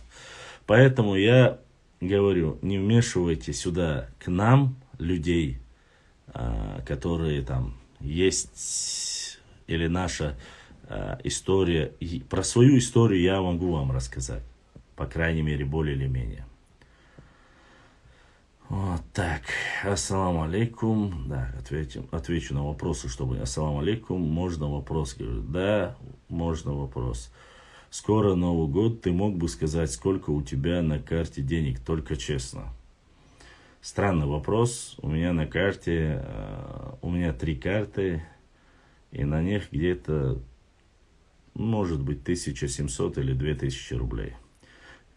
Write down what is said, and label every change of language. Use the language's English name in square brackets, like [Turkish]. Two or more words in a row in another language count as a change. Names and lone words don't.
[Russian] Поэтому я говорю, не вмешивайте сюда к нам людей, которые там есть, или наша история. Про свою историю я могу вам рассказать. По крайней мере, более или менее. Вот так. [Arabic] السلام عليكم. [Russian] Да, отвечу на вопросы, чтобы... [Arabic] السلام عليكم. [Russian] Можно вопрос? Говорю, да, можно вопрос. Скоро Новый год. Ты мог бы сказать, сколько у тебя на карте денег? Только честно. Странный вопрос. У меня на карте... У меня 3 карты. И на них где-то... Может быть 1700 или 2000 рублей.